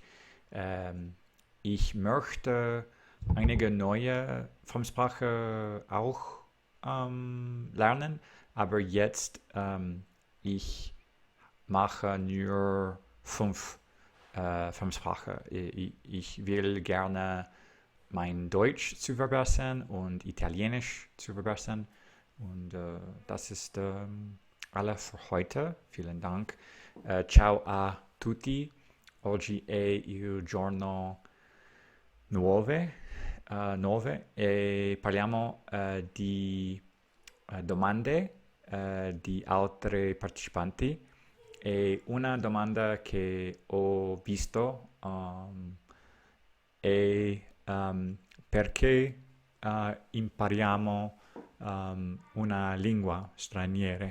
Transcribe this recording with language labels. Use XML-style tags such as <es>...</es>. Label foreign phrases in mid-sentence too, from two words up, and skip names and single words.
<de>Ich möchte einige neue Fremdsprache auch lernen, aber jetzt ich mache nur fünf Fremdsprachen. Ich will gerne mein Deutsch zu verbessern und Italienisch zu verbessern. Und das ist alles für heute. Vielen Dank.</de> <it>Ciao a tutti. Oggi è il giorno 9 e parliamo di domande di altri partecipanti e una domanda che ho visto è perché impariamo una lingua straniera.</it>